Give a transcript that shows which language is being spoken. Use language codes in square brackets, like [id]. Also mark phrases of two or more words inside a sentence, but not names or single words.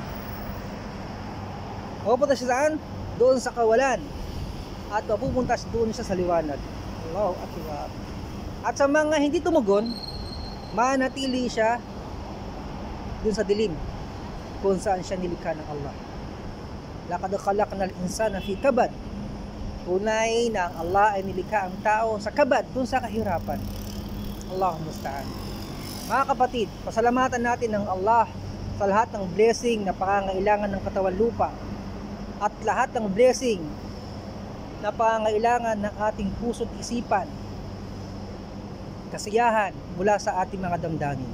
[tl] Mapupunta siya saan? Doon sa kawalan. At mapupunta doon siya sa liwanag. [ar] الله أكبر. [tl] At sa mga hindi tumugon, manatili siya doon sa dilim, kung saan siya nilikha ng Allah. [ar] لقد خلقنا الإنسان في كبد. [tl] Tunay na ang Allah ay nilikha ang tao sa kabad, dun sa kahirapan. [ar] اللهم مستعان. [tl] Mga kapatid, pasalamatan natin ng Allah sa lahat ng blessing na pangangailangan ng katawan lupa at lahat ng blessing na pangangailangan ng ating puso't isipan, kasiyahan mula sa ating mga damdamin.